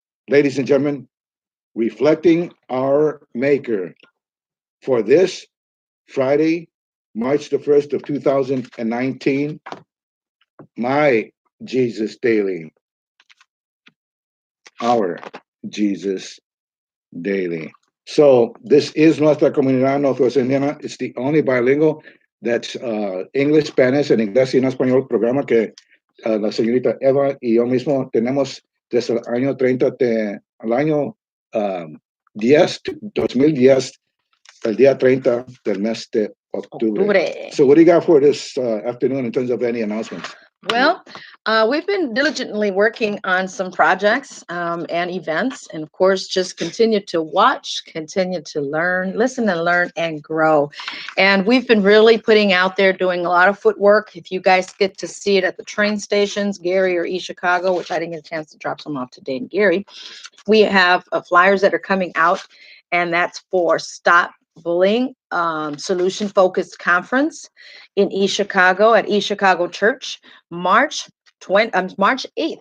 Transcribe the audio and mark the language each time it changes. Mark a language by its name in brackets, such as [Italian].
[English] Ladies and gentlemen, reflecting our Maker for this Friday, March the 1st of 2019, my Jesus Daily, our Jesus Daily. So this is Nuestra Comunidad NWI. It's the only bilingual that's English, Spanish, [Spanish] en inglés y en español programa que la señorita Eva y yo mismo tenemos desde el año 30 al año 2010, el día 30 del mes de octubre. [English] So what do you got for this afternoon in terms of any announcements? Well, we've been diligently working on some projects and events, and of course, just continue to watch, continue to learn, listen and learn and grow. And we've been really putting out there, doing a lot of footwork. If you guys get to see it at the train stations, Gary or East Chicago, which I didn't get a chance to drop some off today in Gary, we have flyers that are coming out, and that's for Stop Bullying Solution Focused Conference in East Chicago at East Chicago Church, March 8th.